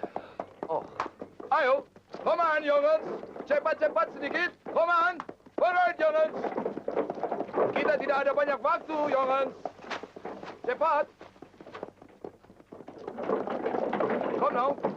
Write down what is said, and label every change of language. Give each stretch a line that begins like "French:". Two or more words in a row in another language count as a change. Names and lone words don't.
Dutch: Ayo, kom aan jongens.
Indonesian: Cepat-cepat sedikit.
Dutch: Kom aan. Vooruit jongens.
Indonesian: Kita tidak ada banyak waktu jongens.
Dutch: Cepat. Kom nou.